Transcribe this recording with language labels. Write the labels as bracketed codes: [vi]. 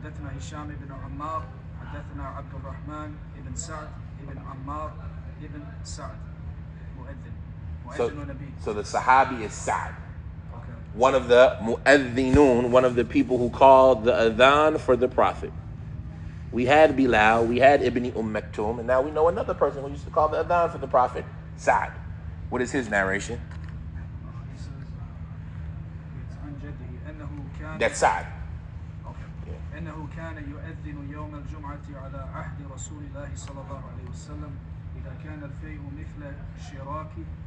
[ar] حدثنا هشام بن عمار حدثنا عبد الرحمن بن سعد بن عمار بن سعد مؤذن [en] So, [ar] ونبي. [en] so the Sahabi is Sa'd, Okay. one of the mu'adhinun, one of the people who called the adhan for the Prophet. We had Bilal, we had Ibn Maktum, and now we know another person who used to call the adhan for the Prophet, Sa'd. What is his narration? He says it's [ar] عن جده أنه كان [en] That's Sa'd. Okay. [ar] أنه كان يؤذن يوم الجمعة على عهد رسول الله صلى الله عليه وسلم إذا كان الفيء مثل الشراك